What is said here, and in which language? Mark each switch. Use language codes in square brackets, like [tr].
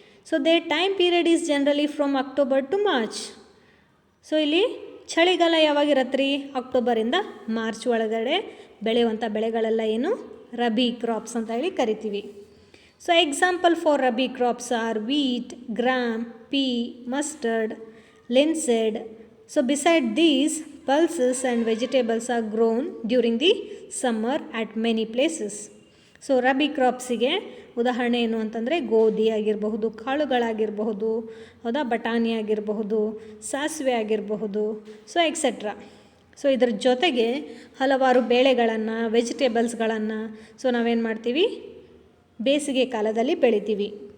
[en] So there time period is generally from October to March. So [kn] ಇಲ್ಲಿ ಚಳಿಗಾಲ ಯಾವಾಗಿರತ್ತೆ ರೀ? ಅಕ್ಟೋಬರಿಂದ March ಒಳಗಡೆ ಬೆಳೆಯುವಂಥ ಬೆಳೆಗಳೆಲ್ಲ ಏನು? ರಬಿ ಕ್ರಾಪ್ಸ್ ಅಂತ ಹೇಳಿ ಕರಿತೀವಿ. [en] So example for rabi crops are wheat, gram, pea, mustard, linseed. So beside these, pulses and vegetables are grown during the summer at many places. [kn] So rabi ಕ್ರಾಪ್ಸಿಗೆ ಉದಾಹರಣೆ ಏನು ಅಂತಂದರೆ ಗೋಧಿ ಆಗಿರಬಹುದು, ಕಾಳುಗಳಾಗಿರಬಹುದು, ಹೌದಾ, ಬಟಾಣಿ ಆಗಿರಬಹುದು, ಸಾಸಿವೆ ಆಗಿರಬಹುದು, ಸೊ ಎಕ್ಸೆಟ್ರಾ. ಸೊ ಇದ್ರ ಜೊತೆಗೆ ಹಲವಾರು ಬೇಳೆಗಳನ್ನು, ವೆಜಿಟೇಬಲ್ಸ್ಗಳನ್ನು ಸೊ ನಾವೇನು ಮಾಡ್ತೀವಿ, ಬೇಸಿಗೆ ಕಾಲದಲ್ಲಿ ಬೆಳಿತೀವಿ.